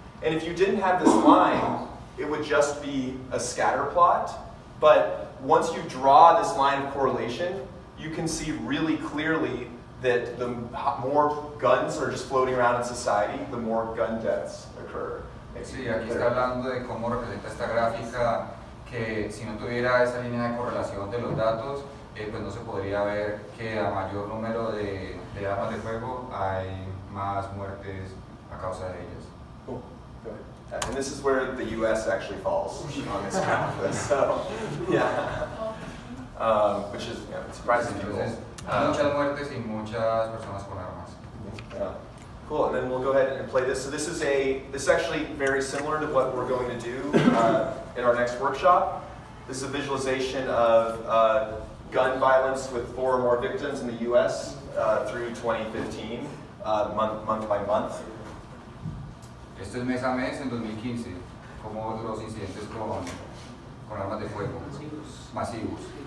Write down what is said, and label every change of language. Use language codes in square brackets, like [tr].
[en] And if you didn't have this line, it would just be a scatter plot. But once you draw this line of correlation, you can see really clearly that the more guns are just floating around in society, the more gun deaths occur. [es] Sí, aquí está hablando de cómo representa esta gráfica que si no tuviera esa línea de correlación de los datos, pues no se podría ver que a mayor número de armas de fuego hay más muertes a causa de ellas. [en] Cool. Go ahead. And this is where the U.S. actually falls on this graph. So, yeah. Which is, you know, surprises people. [es] Muchas muertes y muchas personas con armas. [en] Yeah. Cool, and then we'll go ahead and play this. So this is actually very similar to what we're going to do in our next workshop. This is a visualization of gun violence with 4 or more victims in the U.S. Through 2015, month by month. [es] Esto es mes a mes en 2015, como los incidentes con armas de fuego masivos.